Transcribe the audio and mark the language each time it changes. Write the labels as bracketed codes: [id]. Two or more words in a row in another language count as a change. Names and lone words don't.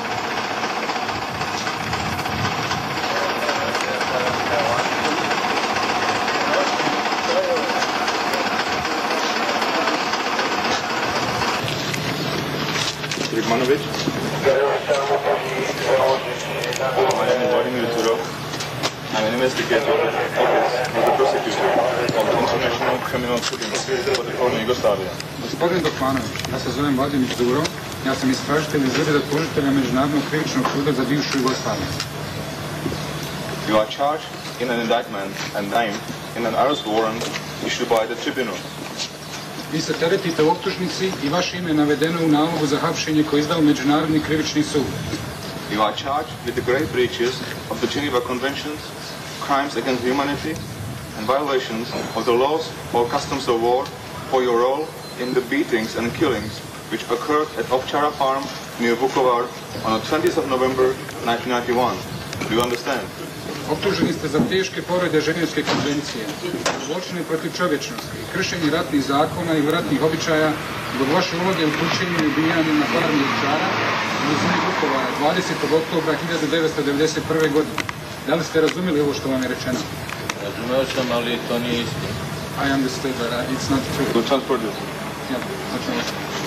[en] Vladimir Dzuro. I'm an investigator of the prosecutor of the International Criminal Tribunal for the former Yugoslavia. [hr] Gospodin Dokmanović, ja se zovem Vladimir Dzuro, ja sam istražitelj iz Ureda tužitelja Međunarodnog krivičnog suda za bivšu Jugoslaviju. [en] You are charged in an indictment and named in an arrest warrant issued by the tribunal. [hr] Vi se teretite u optužnici i vaše ime je navedeno u nalogu za hapšenje koje je izdao Međunarodni krivični sud. [en] You are charged with the grave breaches of the Geneva Conventions, crimes against humanity, and violations of the laws or customs of war for your role in the beatings and killings which occurred at Ovčara farm near Vukovar on the 20th of November 1991. Do you understand? [hr] Optuženi ste za teške povrede Ženevske konvencije, zločine protiv čovječnosti, kršenje ratnih zakona i ratnih običaja zbog vaše uloge u pučenju i ubijanju na farmi Ovčara u blizini Vukovara 20. oktobra 1991. godine. Da li ste razumjeli ovo što vam je rečeno? [sr] Razumeo sam, ali to nije istina. [en] I understood that it's not true. We'll transport this. Yeah, that's